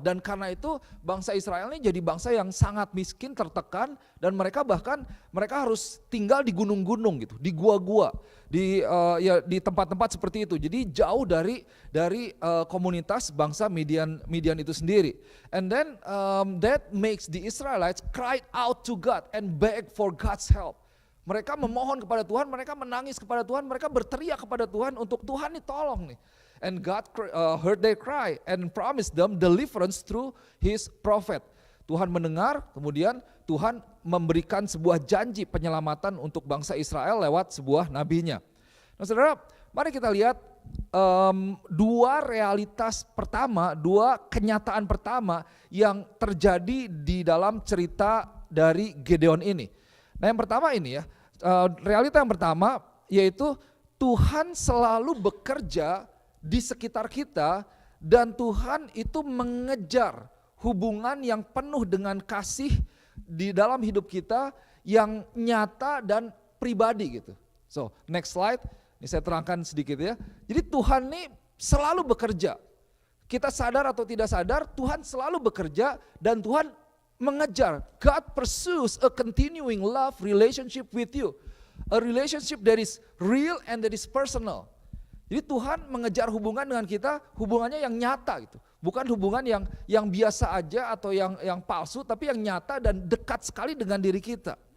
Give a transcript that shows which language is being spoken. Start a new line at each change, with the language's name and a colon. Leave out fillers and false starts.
Indonesian: Dan karena itu bangsa Israel ini jadi bangsa yang sangat miskin, tertekan, dan mereka harus tinggal di gunung-gunung gitu, di gua-gua, di tempat-tempat seperti itu. Jadi jauh dari komunitas bangsa Midian itu sendiri.
English: And then that makes the Israelites cry out to God and beg for God's help.
Indonesian: Mereka memohon kepada Tuhan, mereka menangis kepada Tuhan, mereka berteriak kepada Tuhan untuk Tuhan nih tolong nih.
English: And God heard their cry and promised them deliverance through His prophet.
Indonesian: Tuhan mendengar, kemudian Tuhan memberikan sebuah janji penyelamatan untuk bangsa Israel lewat sebuah nabinya. Nah saudara, mari kita lihat dua realitas pertama, dua kenyataan pertama yang terjadi di dalam cerita dari Gideon ini. Nah yang pertama ini ya, realita yang pertama yaitu Tuhan selalu bekerja di sekitar kita dan Tuhan itu mengejar hubungan yang penuh dengan kasih di dalam hidup kita yang nyata dan pribadi gitu.
English: So next slide,
Indonesian: ini saya terangkan sedikit ya. Jadi Tuhan ini selalu bekerja. Kita sadar atau tidak sadar, Tuhan selalu bekerja dan Tuhan mengejar.
English: God pursues a continuing love relationship with you. A relationship that is real and that is personal.
Indonesian: Jadi Tuhan mengejar hubungan dengan kita, hubungannya yang nyata gitu. Bukan hubungan yang biasa aja atau yang palsu, tapi yang nyata dan dekat sekali dengan diri kita.